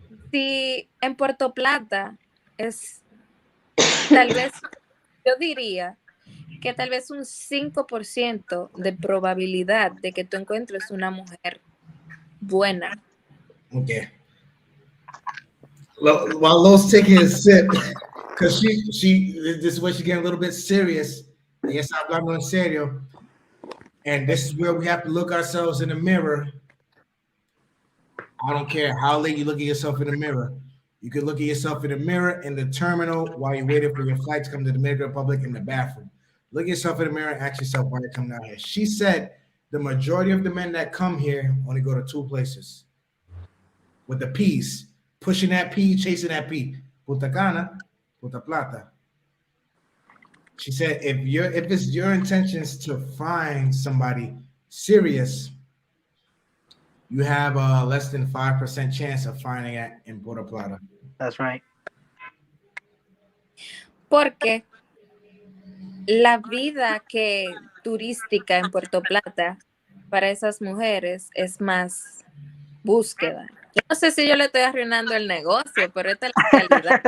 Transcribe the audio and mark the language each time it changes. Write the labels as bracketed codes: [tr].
[es] Si en Puerto Plata es tal vez, yo diría que tal vez un 5% de probabilidad de que tú encuentres una mujer buena. [en] Okay. While Lo's taking a sip, because she this is where she getting a little bit serious. [es] Ella está hablando en serio. [en] And this is where we have to look ourselves in the mirror. I don't care how late you look at yourself in the mirror. You can look at yourself in the mirror in the terminal while you're waiting for your flight to come to the Dominican Republic in the bathroom. Look at yourself in the mirror and ask yourself why you're coming out here. She said the majority of the men that come here only go to two places. With the P's, pushing that P, chasing that P. Punta Cana, Punta Plata. She said if it's your intentions to find somebody serious, you have a less than 5% chance of finding it in Puerto Plata. That's right. [es] Porque la vida turística en Puerto Plata para esas mujeres es más búsqueda. Yo no sé si yo le estoy arruinando el negocio, pero esta es la realidad.